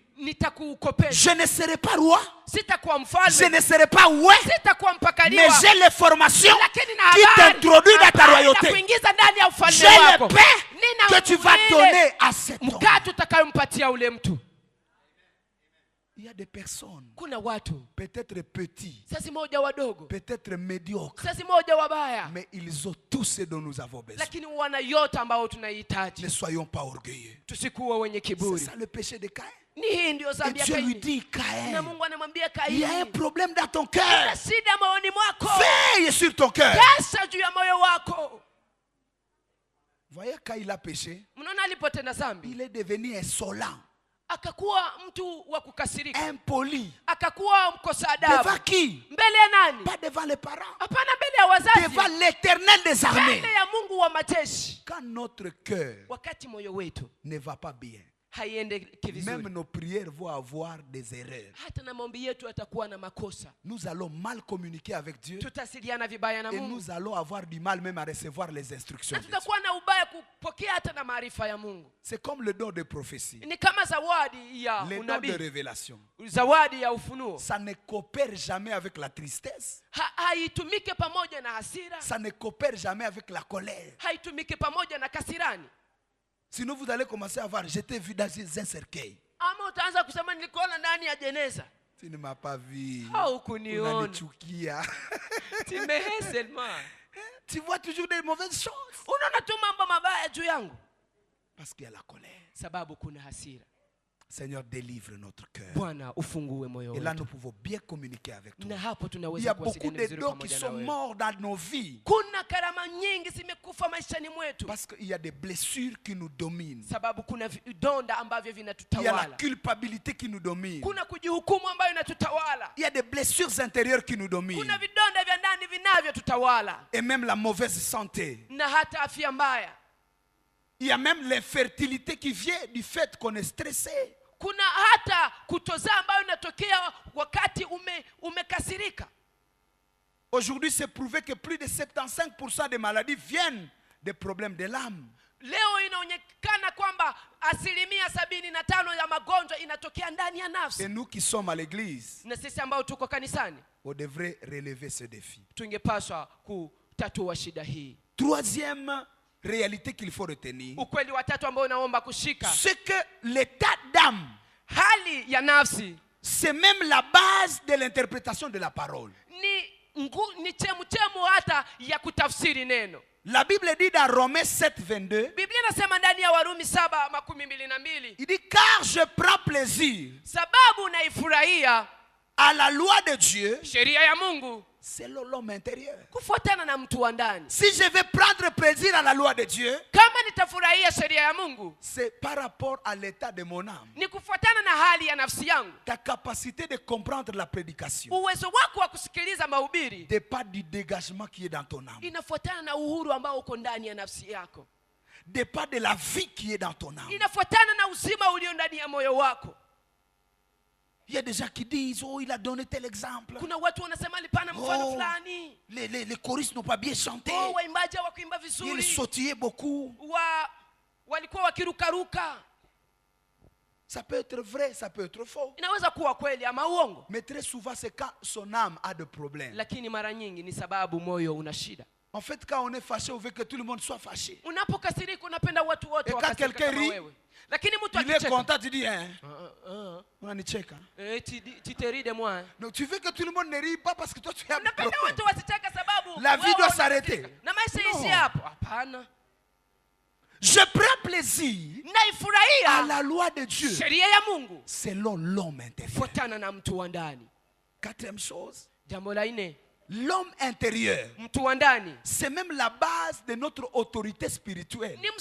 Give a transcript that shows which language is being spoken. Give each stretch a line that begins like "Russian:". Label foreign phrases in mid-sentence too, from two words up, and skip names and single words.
French: Je ne serai pas roi. Je ne serai pas ouais. Mais j'ai les formations qui t'introduisent dans ta royauté. J'ai le pain que tu vas donner à cet homme. Il y a des personnes,
Swahili: kuna watu
French: peut-être petits,
Swahili: sasa moja wadogo,
French: peut-être médiocres,
Swahili: sasa moja wabaya,
French: mais ils ont tout ce dont nous avons besoin.
Swahili: lakini wana yote ambao tunahitaji.
French: Ne soyons pas orgueilleux.
Swahili: Tusikuwa wenye
French: C'est
Swahili: kiburi.
French: ça le péché de Caïn.
Swahili: Ni hii ndio
French: Et
Swahili: dhambi ya
French: Dieu lui
Swahili: Kaini.
French: dit, Caïn,
Swahili: Na Mungu anamwambia
French: il y a un
Swahili: Kaini,
French: problème dans ton
Swahili: kuna
French: cœur.
Swahili: shida moyoni mwako.
French: Veille sur ton cœur.
Swahili: Kesa juu ya moyo wako.
French: Voyez, quand il a péché,
Swahili: Mnaona alipotenda dhambi,
French: il est devenu insolent,
Swahili: akakuwa mtu wa kukasirika,
French: impoli.
Swahili: akakuwa mkosa
French: Devant
Swahili: adabu.
French: qui?
Swahili: Mbele ya nani?
French: Pas devant les parents.
Swahili: Hapana, mbele ya wazazi,
French: Devant l'Éternel des armées.
Swahili: mbele ya Mungu wa majeshi.
French: Quand notre cœur
Swahili: Wakati moyo wetu
French: ne va pas bien,
Swahili: haiende kivizuri,
French: même nos prières vont avoir des erreurs.
Swahili: hata na maombi yetu yatakuwa na makosa.
French: Nous allons mal communiquer avec Dieu
Swahili: Tutasiliana vibaya na
French: et
Swahili: Mungu,
French: nous allons avoir du mal même à recevoir les instructions
Swahili: na
French: de Dieu.
Swahili: tutakuwa na ubaya kupokea hata na maarifa ya Mungu.
French: C'est comme le don de prophétie,
Swahili: Ni kama zawadi ya
French: le don de
Swahili: unabii,
French: révélation.
Swahili: zawadi ya ufunuo.
French: Ça ne coopère jamais avec la tristesse.
Swahili: Haitumike pamoja na hasira,
French: Ça ne coopère jamais avec la colère.
Swahili: haitumike pamoja na kasirani.
French: Sinon, vous allez commencer à voir, je t'ai vu dans un cercueil.
Swahili: Ama utaanza kusema nilikuona ndani ya jeneza.
French: Tu ne m'as pas vu.
Swahili: Haukuniona. Unanichukia.
French: Timehe seulement. Tu vois toujours des mauvaises choses.
Swahili: Unaona tu mambo mabaya juu yangu.
French: Parce qu'il y a la colère.
Swahili: Sababu kuna hasira.
French: Seigneur, délivre notre cœur.
Swahili: Bwana ufungue moyo
French: Et là,
Swahili: wetu.
French: nous pouvons bien communiquer avec toi.
Swahili: Na hapo
French: Il y
Swahili: tunaweza
French: a beaucoup
Swahili: kuwasiliana
French: de
Swahili: vizuri
French: dons qui
Swahili: pamoja na
French: sont
Swahili: wewe.
French: morts dans nos vies.
Swahili: Kuna karama nyingi zimekufa maishani mwetu.
French: Parce qu'il y a des blessures qui nous dominent.
Swahili: Sababu kuna vidonda ambavyo
French: Il y a la
Swahili: vinatutawala.
French: culpabilité qui nous domine.
Swahili: Kuna kujihukumu ambayo inatutawala.
French: Il y a des blessures intérieures qui nous dominent.
Swahili: Kuna vidonda vya ndani vinavyotutawala.
French: Et même la mauvaise santé.
Swahili: Na hata afya mbaya.
French: Il y a même l'infertilité qui vient du fait qu'on est stressé.
Swahili: Kuna hata kutozaa ambayo inatokea wakati umekasirika.
French: Aujourd'hui, c'est prouvé que plus de 75% des maladies viennent des problèmes de l'âme.
Swahili: Leo inaonekana kwamba 75% ya magonjwa inatokea ndani ya nafsi.
French: Et nous qui sommes à l'église,
Swahili: Na sisi ambao tuko kanisani,
French: on devrait relever ce défi.
Swahili: tungepaswa kutatua shida hii.
French: Troisième réalité qu'il faut retenir,
Swahili: Ukweli wa tatu ambao naomba kushika,
French: c'est que l'état d'âme,
Swahili: hali ya nafsi
French: c'est même la base de l'interprétation de la parole.
Swahili: ni chemu hata ya kutafsiri neno.
French: La Bible dit dans Romains 7:22,
Swahili: Biblia inasema ndani ya Warumi 7:22,
French: il dit car je prends plaisir
Swahili: sababu naifurahia
French: à la loi de Dieu
Swahili: sheria ya Mungu
French: selon l'homme intérieur.
Swahili: kufuatana na mtu wa ndani.
French: Si je vais prendre plaisir à la loi de Dieu,
Swahili: Kama nitafurahia sheria ya Mungu,
French: c'est par rapport à l'état de mon âme.
Swahili: ni kufuatana na hali ya nafsi yangu.
French: Ta capacité de comprendre la prédication
Swahili: Uwezo wako wa kusikiliza mahubiri
French: dépend du dégagement qui est dans ton âme.
Swahili: inafuatana na uhuru ambao uko ndani ya nafsi yako.
French: Dépend de la vie qui est dans ton âme.
Swahili: Inafuatana na uzima ulio ndani ya moyo wako.
French: Il y a des gens qui disent, oh, il a donné tel exemple.
Swahili: Kuna watu wanasema alipana mfano fulani.
French: Les choristes n'ont pas bien chanté.
Swahili: Oh, waimbaji hawakuimba
French: Ils
Swahili: vizuri.
French: sautillaient beaucoup.
Swahili: Walikuwa wakirukaruka.
French: Ça peut être vrai, ça peut être faux.
Swahili: Inaweza kuwa kweli ama uongo.
French: Mais très souvent, c'est quand son âme a des problèmes.
Swahili: Lakini mara nyingi ni sababu moyo una shida.
French: En fait, quand on est fâché, on veut que tout le monde soit fâché.
Swahili: Unapokasirika unapenda watu wote wakasirika wakasirika kama wewe. Lakini mtu akicheka,
French: il est content, tu dis, hein? On a cheka. Tu te ris de moi. Donc tu veux que tout le monde ne rit pas parce que toi tu as
Swahili: unapenda watu wasicheka sababu
French: la vie doit s'arrêter.
Swahili: Na maisha ishi hapo. Hapana.
French: Je prends plaisir à la loi de Dieu selon l'homme intérieur. Quatrième chose, l'homme intérieur, c'est même la base de notre autorité spirituelle.